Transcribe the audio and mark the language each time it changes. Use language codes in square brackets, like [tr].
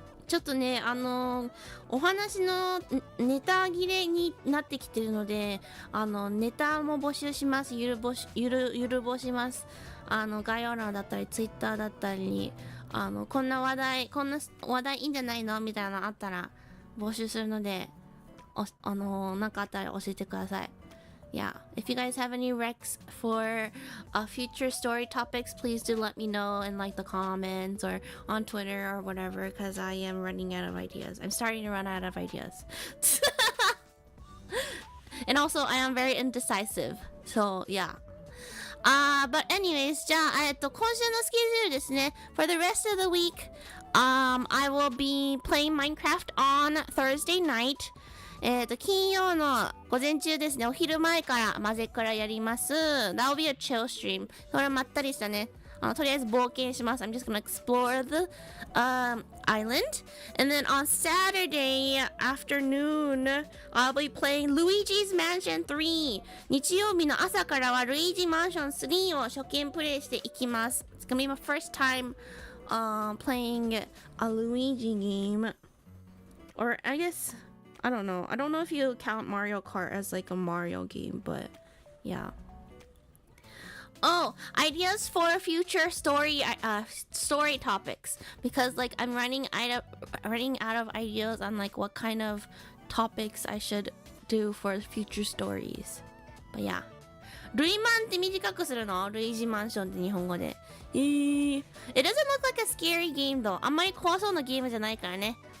[ja] ちょっとね、お話のネタ切れになってきてるので、ネタも募集します。ゆる募します。概要欄だったり、ツイッターだったりに、こんな話題いいんじゃないのみたいなのあったら募集するので、なんかあったら教えてください。 [en] Yeah, if you guys have any recs for future story topics, please do let me know in like the comments or on Twitter or whatever, because I am running out of ideas. I'm starting to run out of ideas. And also, I am very indecisive. So, yeah. But anyways, [ja] じゃあ、今週のスケジュールですね。 [en] For the rest of the week, I will be playing Minecraft on Thursday night. [ja] 金曜の午前中ですね。お昼前からマゼクラやります。 [en] That will be a chill stream. [ja] これはまったりしたね。とりあえず冒険します。 [en] I'm just gonna explore the island. And then on Saturday afternoon, I'll be playing Luigi's Mansion 3. [ja] 日曜日の朝からはルイージマンション3を初見プレイしていきます。 [en] It's gonna be my first time playing a Luigi game. Or I guess, I don't know. I don't know if you count Mario Kart as like a Mario game, but yeah. Oh, ideas for future story topics, because like I'm running out of ideas on like what kind of topics I should do for future stories. But yeah. [ja] ルイマンって短くするの？ルイージマンションって日本語で。 [en] It doesn't look like a scary game though. [ja] あんまり怖そうなゲームじゃないからね。